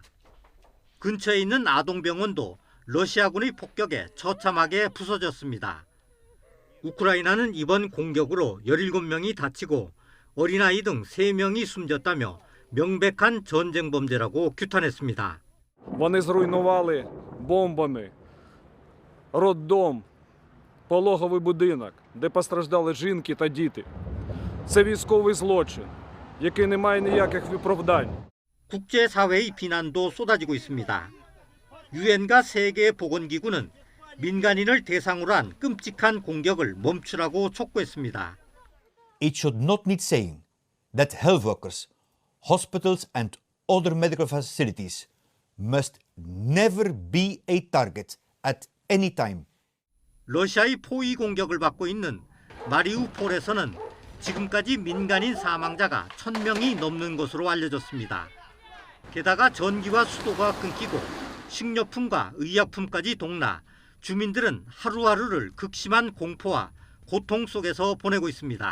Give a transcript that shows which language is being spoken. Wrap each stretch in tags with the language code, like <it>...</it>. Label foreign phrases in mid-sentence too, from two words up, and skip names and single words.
<ko>근처에 있는 아동병원도 러시아군의 폭격에 처참하게 부서졌습니다. 우크라이나는 이번 공격으로 17명이 다치고 어린아이 등 3명이 숨졌다며 명백한 전쟁 범죄라고 규탄했습니다.</ko> <uk>Вони зруйнували бомбами роддом, пологовий будинок, де постраждали жінки та діти. Це військовий злочин, який не має ніяких виправдань.</uk> <ko>국제사회의 비난도 쏟아지고 있습니다. 유엔과 세계보건기구는 민간인을 대상으로 한 끔찍한 공격을 멈추라고 촉구했습니다.</ko> <en>It should not need saying that health workers, hospitals and other medical facilities must never be a target at any time.</en> <ko>러시아의 포위 공격을 받고 있는 마리우폴에서는 지금까지 민간인 사망자가 1000명이 넘는 것으로 알려졌습니다. 게다가 전기와 수도가 끊기고 식료품과 의약품까지 동나 주민들은 하루하루를 극심한 공포와 고통 속에서 보내고 있습니다.</ko>